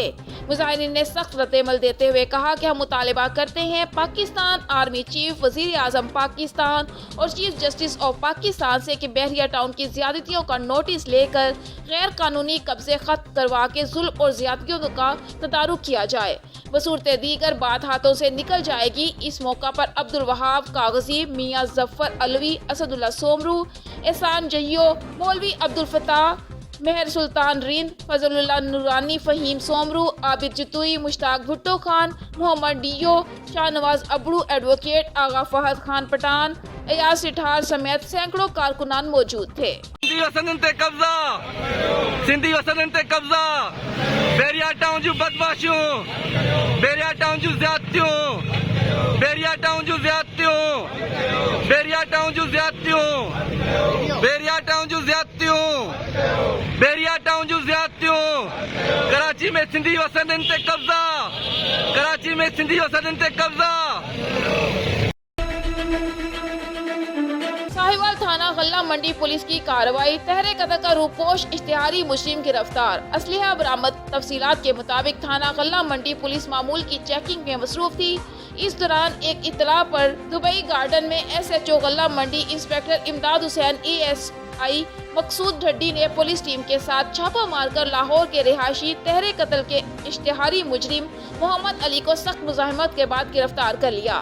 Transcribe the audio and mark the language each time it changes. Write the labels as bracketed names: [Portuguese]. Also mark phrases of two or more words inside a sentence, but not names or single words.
[Urdu] مظاہرین نے سخت ردِعمل دیتے ہوئے کہا کہ ہم مطالبہ کرتے ہیں پاکستان آرمی چیف، وزیراعظم پاکستان اور [English] Chief Justice of Pakistan [Urdu] سے کہ بحریہ ٹاؤن کی زیادتیوں کا نوٹس لے کر غیر قانونی قبضے ختم کروا کے ظلم اور زیادتیوں کا تدارک کیا جائے. بصورتِ دیگر بات ہاتھوں سے نکل جائے گی. اس موقع پر عبدالوہاب کاغذی، میاں ظفر علوی، اسد اللہ سومرو، احسان جہیو، مولوی عبدالفتاح، مہر سلطان رند، فضل اللہ نورانی، فہیم سومرو، عابد جتوئی، مشتاق بھٹو خان، محمد ڈیو، شاہنواز ابڑو، ایڈووکیٹ آغا فہد خان پٹھان، ایاز سٹھار سمیت سیکڑوں کارکنان موجود تھے. [Sindhi] सिंधी वसनन ते कब्जा बेरिया टाउन जो बदमाशियों, बेरिया टाउन जो ज्यादतियों, बेरिया टाउन जो ज्यादतियों, बेरिया टाउन जो ज्यादतियों, बेरिया टाउन जो ज्यादतियों, बेरिया टाउन जो ज्यादतियों। कराची में सिंधी वसनन ते कब्जा, कराची में सिंधी वसनन ते कब्जा। [Urdu] ساہیوال تھانہ غلہ منڈی پولیس کی کارروائی، تہرے قتل کا روپوش اشتہاری مجرم گرفتار، اسلحہ برآمد. تفصیلات کے مطابق تھانہ غلہ منڈی پولیس معمول کی چیکنگ میں مصروف تھی. اس دوران ایک اطلاع پر دبئی گارڈن میں SHO غلہ منڈی انسپکٹر امداد حسین ASI مقصود ڈھڈی نے پولیس ٹیم کے ساتھ چھاپہ مار کر لاہور کے رہائشی تہرے قتل کے اشتہاری مجرم محمد علی کو سخت مزاحمت کے بعد گرفتار کر لیا.